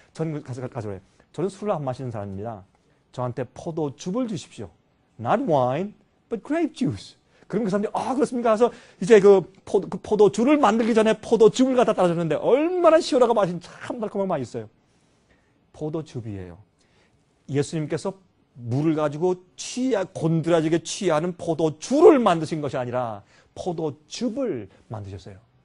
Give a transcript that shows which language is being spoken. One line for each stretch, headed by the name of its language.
Korean: 저는 가서 저는 술을 안 마시는 사람입니다. 저한테 포도즙을 주십시오.
English: Not wine, but grape juice.
Korean: 그럼 그 사람들이 그렇습니까? 해서 이제 그 포도주를 만들기 전에 포도즙을 갖다 따라줬는데 얼마나 시원하고 참 달콤하고 맛있어요. 포도즙이에요. 예수님께서 물을 가지고 곤드라지게 취하는 포도주를 만드신 것이 아니라 포도즙을 만드셨어요.